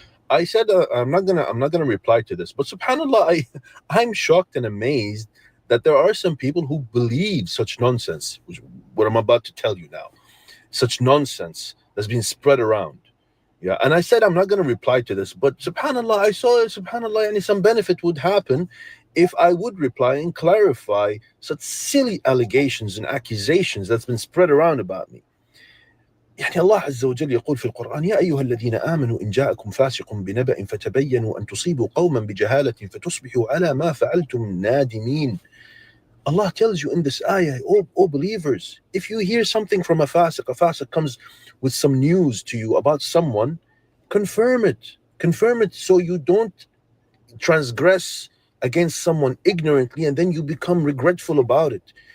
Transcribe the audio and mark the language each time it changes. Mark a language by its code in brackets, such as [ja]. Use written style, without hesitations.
[en] I said I'm not gonna reply to this, but subhanallah, I'm shocked and amazed that there are some people who believe such nonsense, which what I'm about to tell you now, such nonsense that's been spread around. Yeah, and I said I'm not gonna reply to this, but subhanallah, I saw subhanallah, and some benefit would happen if I would reply and clarify such silly allegations and accusations that's been spread around about me. [ar] يعني الله عز وجل يقول في القرآن يا أيها الذين آمنوا إن جاءكم فاسق بنبأ فتبينوا أن تصيبوا قوما بجهالة فتصبحوا على ما فعلتم نادمين. [en] Allah tells you in this ayah, oh believers, if you hear something from a fasiq comes with some news to you about someone, confirm it so you don't transgress against someone ignorantly and then you become regretful about it.